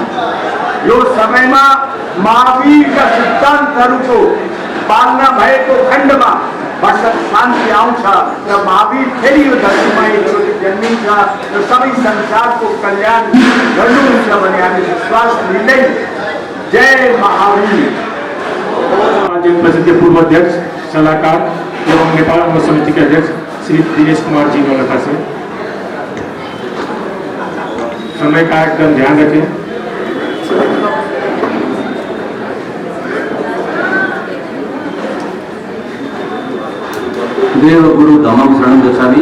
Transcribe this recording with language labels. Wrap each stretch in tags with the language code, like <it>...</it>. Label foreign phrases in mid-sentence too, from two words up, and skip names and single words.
<ne>यो समयमा महावीरका सिद्धान्तहरूको पालना भएको खण्डमा वर्षक शान्ति आउँछ र महावीर फेरि यो धरतीमा एकचोटि जन्मिन्छ र सबै संसारको कल्याण गर्नुहुन्छ भन्ने हामी विश्वास लिँदै जय महावीर।</ne> <hi>जैन परिषद के पूर्व अध्यक्ष सलाहकार एवं नेपाल अंग समिति के अध्यक्ष श्री दिनेश कुमार जी नौलखा से समय का एकदम ध्यान रखें।</hi> <pi>देव गुरु धम्म शरण गच्छामि।</pi>